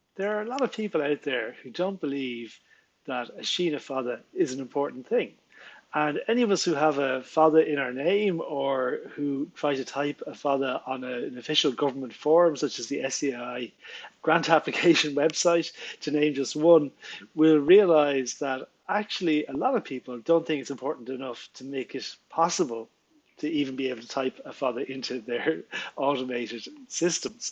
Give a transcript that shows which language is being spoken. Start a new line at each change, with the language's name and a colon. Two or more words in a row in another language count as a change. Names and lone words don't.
English: there are a lot of people out there who don't believe that a
Irish: Síneadh Fada
English: is an important thing. And any of us who have a Fada in our name or who try to type a Fada on an official government forum, such as the SCI grant application website, to name just one, will realize that actually a lot of people don't think it's important enough to make it possible to even be able to type a Fada into their automated systems.